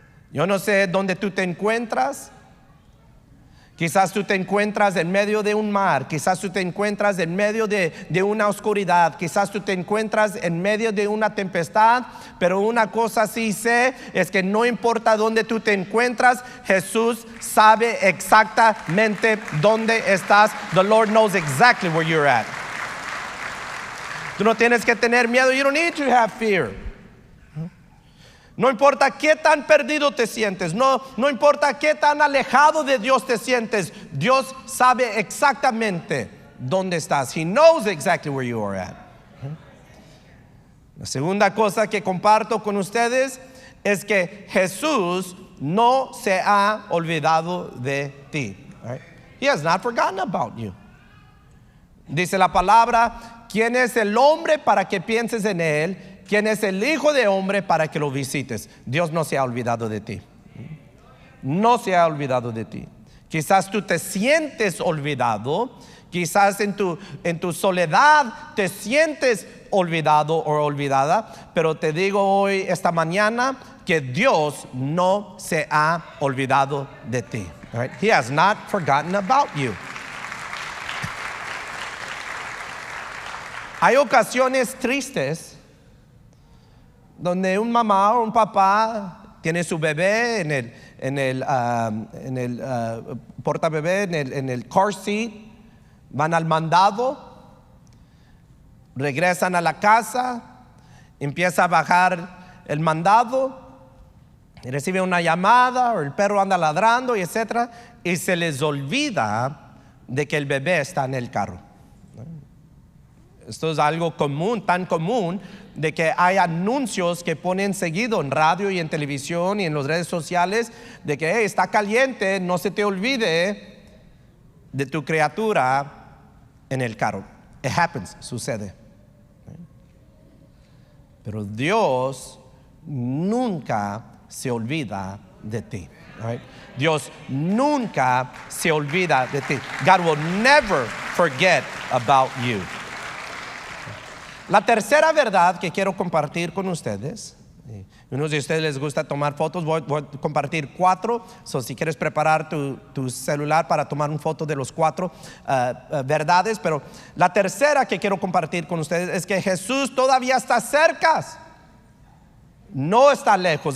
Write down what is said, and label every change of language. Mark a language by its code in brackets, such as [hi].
[es] Yo no sé dónde tú te encuentras. Quizás tú te encuentras en medio de un mar, quizás tú te encuentras en medio de una oscuridad, quizás tú te encuentras en medio de una tempestad, pero una cosa sí sé, es que no importa dónde tú te encuentras, Jesús sabe exactamente dónde estás. [en] The Lord knows exactly where you're at. [es] Tú no tienes que tener miedo. [en] You don't need to have fear. [es] No importa qué tan perdido te sientes, no importa qué tan alejado de Dios te sientes, Dios sabe exactamente dónde estás. [en] He knows exactly where you are at. [es] La segunda cosa que comparto con ustedes es que Jesús no se ha olvidado de ti. Right? [en] He has not forgotten about you. [es] Dice la palabra: ¿quién es el hombre para que pienses en él? ¿Quién es el Hijo de Hombre para que lo visites? Dios no se ha olvidado de ti. No se ha olvidado de ti. Quizás tú te sientes olvidado. Quizás en tu soledad te sientes olvidado o olvidada. Pero te digo hoy, esta mañana, que Dios no se ha olvidado de ti. [en] Right? He has not forgotten about you. [es] Hay ocasiones tristes donde un mamá o un papá tiene su bebé en el portabebé, en el car seat, van al mandado, regresan a la casa, empieza a bajar el mandado, y recibe una llamada, o el perro anda ladrando, y etcétera, y se les olvida de que el bebé está en el carro. Esto es algo común, tan común, de que hay anuncios que ponen seguido en radio y en televisión y en las redes sociales de que hey, está caliente, no se te olvide de tu criatura en el carro. [en] It happens, sucede. [es] Pero Dios nunca se olvida de ti. Right? Dios nunca se olvida de ti. [en] God will never forget about you. [es] La tercera verdad que quiero compartir con ustedes, unos de ustedes les gusta tomar fotos, voy a compartir 4, si quieres preparar tu celular para tomar una foto de los 4 verdades, pero la tercera que quiero compartir con ustedes es que Jesús todavía está cerca, no está lejos.